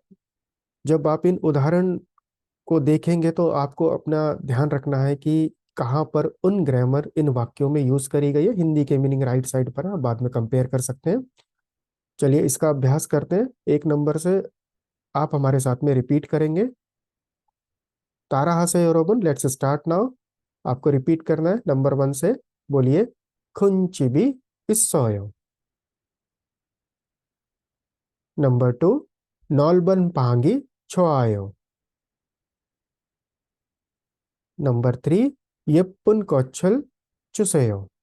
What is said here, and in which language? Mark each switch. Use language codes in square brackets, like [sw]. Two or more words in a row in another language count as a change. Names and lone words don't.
[hi] जब आप इन उदाहरण को देखेंगे तो आपको अपना ध्यान रखना है कि कहाँ पर उन ग्रामर इन वाक्यों में यूज करी गई है। हिंदी के मीनिंग [en] right side [hi] पर है, बाद में कंपेयर कर सकते हैं। चलिए इसका अभ्यास करते हैं। 1 नंबर से आप हमारे साथ में रिपीट करेंगे। [ko] 따라 하세요 여러분, [en] let's start now. [hi] आपको रिपीट करना है नंबर 1 से। बोलिए, [ko] 큰집이 있어요. नंबर 2, 넓은 방이 좋아요. नंबर 3, 예쁜 꽃을 주세요.